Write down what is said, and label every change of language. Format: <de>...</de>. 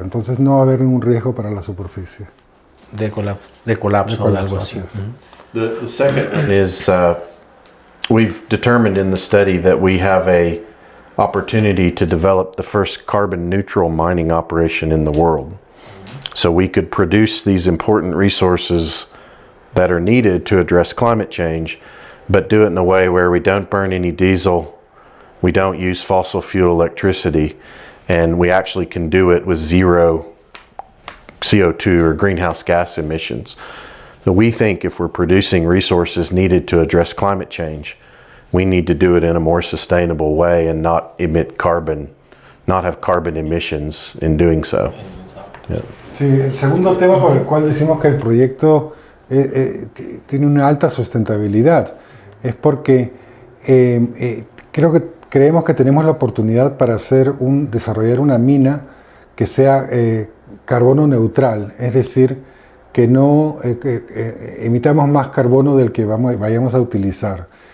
<es>Entonces no va a haber ningún riesgo para la superficie. De colapso o algo así.</es> <en>The second one is we've determined in the study that we have a opportunity to develop the first carbon neutral mining operation in the world. So we could produce these important resources that are needed to address climate change, but do it in a way where we don't burn any diesel, We don't use fossil fuel electricity, and we actually can do it with zero CO2 or greenhouse gas emissions. So we think if we're producing resources needed to address climate change, we need to do it in a more sustainable way and not emit carbon, not have carbon emissions in doing so. Yeah.</en> <es>Sí, el segundo tema por el cual decimos que el proyecto tiene una alta sustentabilidad es porque creemos que tenemos la oportunidad para desarrollar una mina que sea carbono neutral, es decir, que no emitamos más carbono del que vayamos a utilizar.</es>